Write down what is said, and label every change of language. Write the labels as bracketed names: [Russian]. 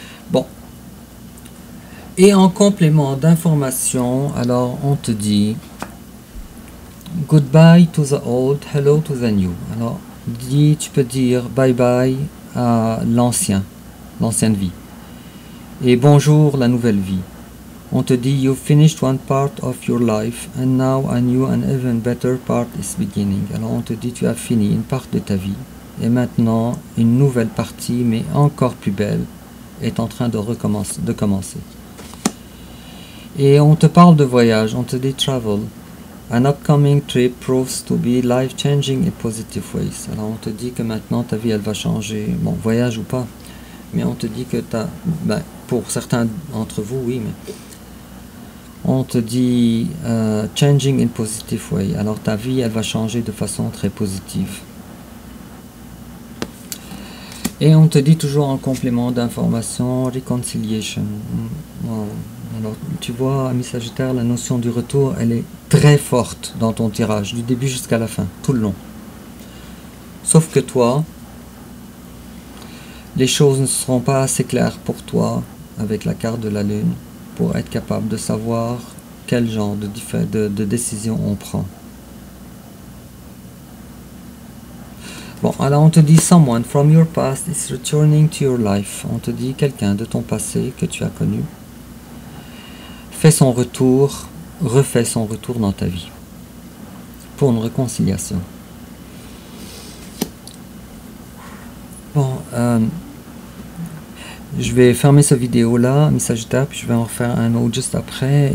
[French] Bon. Et en complément d'information, alors on te dit [English] goodbye to the old, hello to the new. [French] Alors, tu peux dire bye bye à l'ancienne vie. Et bonjour la nouvelle vie. On te dit [English] you've finished one part of your life and now a new and even better part is beginning. [French] Alors on te dit tu as fini une part de ta vie Et maintenant, une nouvelle partie, mais encore plus belle, est en train de commencer. Et on te parle de voyage, on te dit travel. [English] An upcoming trip proves to be life-changing in positive ways. [French] Alors on te dit que maintenant ta vie elle va changer, bon voyage ou pas, mais on te dit que pour certains d'entre vous oui, mais on te dit [English] changing in positive way. [French] Alors ta vie elle va changer de façon très positive. Et on te dit toujours en complément d'information reconciliation. Wow. Alors, tu vois, ami Sagittaire, la notion du retour, elle est très forte dans ton tirage, du début jusqu'à la fin, tout le long. Sauf que toi, les choses ne seront pas assez claires pour toi, avec la carte de la Lune, pour être capable de savoir quel genre de décision on prend. Bon, alors on te dit [English] someone from your past is returning to your life. [French] On te dit quelqu'un de ton passé que tu as connu fait son retour, refait son retour dans ta vie pour une réconciliation. Bon, je vais fermer cette vidéo là, mes Sagittaires, puis je vais en refaire un autre juste après.